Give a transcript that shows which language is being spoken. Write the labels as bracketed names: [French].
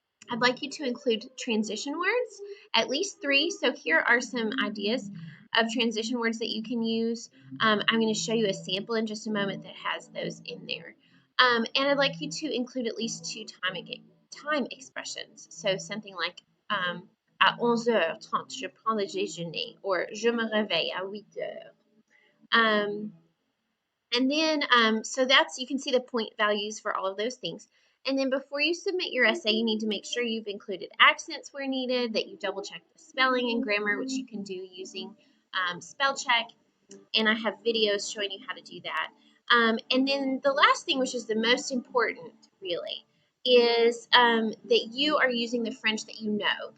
[English] I'd like you to include transition words, at least 3. So here are some ideas of transition words that you can use. I'm going to show you a sample in just a moment that has those in there. And I'd like you to include at least 2 time expressions. So something like [French] à 11h30, je prends le déjeuner, [English] or [French] je me réveille à 8h. [English] And then, so you can see the point values for all of those things. And then before you submit your essay, you need to make sure you've included accents where needed, that you double check the spelling and grammar, which you can do using spell check. And I have videos showing you how to do that. And then the last thing, which is the most important, really, is that you are using the French that you know.